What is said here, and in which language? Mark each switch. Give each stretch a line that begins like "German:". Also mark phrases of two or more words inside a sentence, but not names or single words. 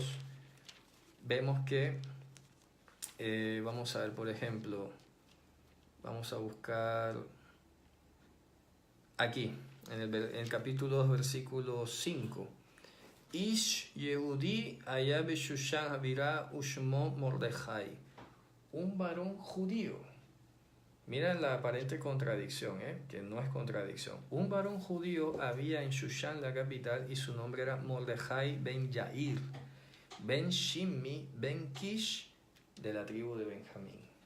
Spanish: Vemos que, vamos a ver, por ejemplo, vamos a buscar aquí, en el capítulo 2, versículo 5.
Hebrew: איש יהודי היה בשושן הבירה ושמו מרדכי.
Spanish: Un varón judío. Mira la aparente contradicción, que no es contradicción. Un varón judío había en Shushan, la capital, y su nombre era Mordejai ben Yair, ben Shimmi, ben Kish, de la tribu de Benjamín.